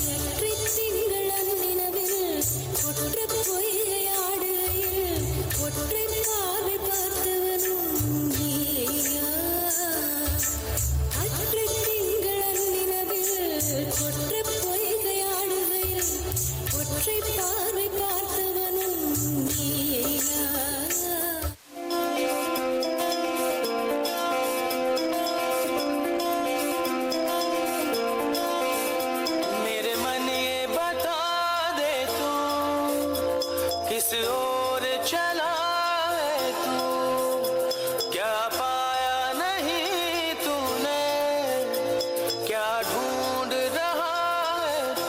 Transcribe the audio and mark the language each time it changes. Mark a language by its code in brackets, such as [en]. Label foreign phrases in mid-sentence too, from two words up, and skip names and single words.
[ta] அற்றை திங்களன் நிலவில் கொற்ற பொய்கையாடுகையில் ஒற்றை பார்வை பார்த்தவனும் நீயா. அற்றை திங்களன் நிலவில் கொற்ற பொய்கையாடுகையில் ஒற்றை பார்வை பார்த்தவனும் நீயா. [hi] मेरे मन ये बता दे तू किस ओर चला है तू, क्या पाया नहीं तूने, क्या ढूंढ रहा है तू.